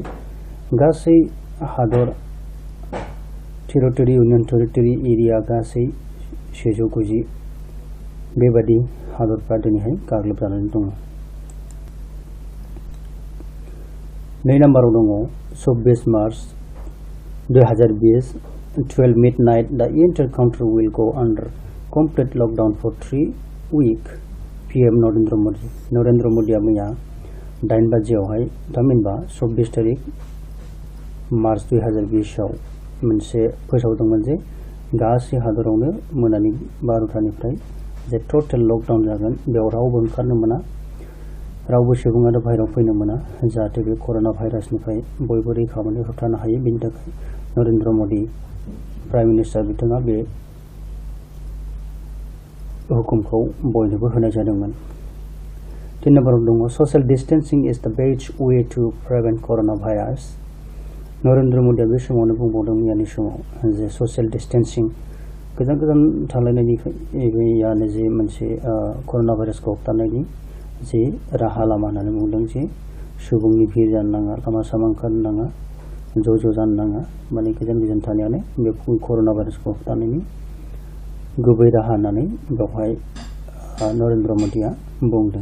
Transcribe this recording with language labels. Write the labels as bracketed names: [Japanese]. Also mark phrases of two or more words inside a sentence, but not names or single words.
[Bodo] गासै हादर टेरिटरि, [English] union territory [Bodo] एरिया गासै 190 बेबादि हादरफ्रा दिनैहाय गाग्लोबजानानै दङ। [English] 2 [Bodo] नाम्बाराव दङ [English] 24 मार्च 2020, 12 midnight, the entire country will go under complete lockdown for 3 weeks. [Bodo] PM नरेन्द्र मदिया मैया 8 बाजियावहाय, थामहिनबा 24 तारिख मार्च 2020 आव मोनसे फोसावदोंमोन जे गासै हादरावनो मोनानि 12टानिफ्राय जे [English] total lockdown [Bodo] जागोन, बेयाव रावबो ओंखारनो मोना, रावबो सुबुङानो बाहेरायाव फैनो मोना, जाहाथे बे कर'ना भाइरासनिफ्राय बयबो रैखा मोननो होबथानो हायो। बेनि थाखाय नरेन्द्र मदि [English] prime minister [Bodo] बिथाङा बे हुकुमखौ बयनोबो होनाय जादोंमोन। [English] 3 [Bodo] नाम्बाराव दङ [English] social distancing is the best way to prevent corona virus. [Bodo] नरेन्द्र मदिया बे समावनो बुंबावदों मैयानि समाव जे [English] social distancing, [Bodo] गोजान गोजान थालायनायनियानो जे मोनसे कर'ना भाइरासखौ होबथानायनि जे राहा लामा होननानै बुंदों। जे सुबुंनि भिर जानो नाङा, लामा सामा ओंखारनो नाङा, ज' जानो नाङा, माने गोजान थानायानो बे कर'ना भाइरासखौ होबथानायनि गुबै राहा होननानै बेवहाय नरेन्द्र मदिया बुंदों।